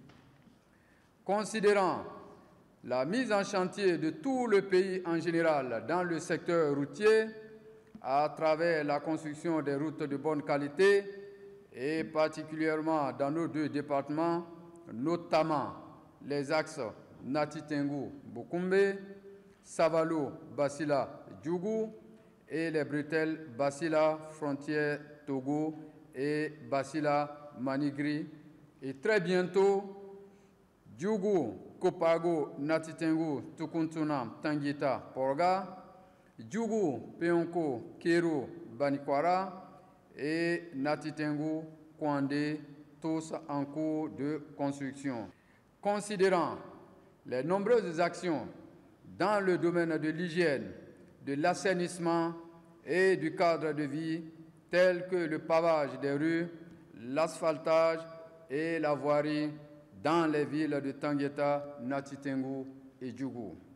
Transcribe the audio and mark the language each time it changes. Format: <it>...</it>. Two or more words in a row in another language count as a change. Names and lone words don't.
<fr>Considérant la mise en chantier de tout le pays en général dans le secteur routier à travers la construction des routes de bonne qualité et particulièrement dans nos 2 départements, notamment les axes Nati Tengou-Bokoumbe, Savalo-Basila-Djougou et les bretelles Basila frontière Togo et Basila Manigri. Et très bientôt, Djougou, Kopago, Nati Tengou, Tukuntuna, Tangita, Porga, Djougou, Peonko, Kero, Banikwara et Nati Tengou, Kwande tous en cours de construction. Considérant les nombreuses actions dans le domaine de l'hygiène, de l'assainissement et du cadre de vie, tels que le pavage des rues, l'asphaltage et la voirie dans les villes de Tangueta, Nati Tengou et Djougou.</fr>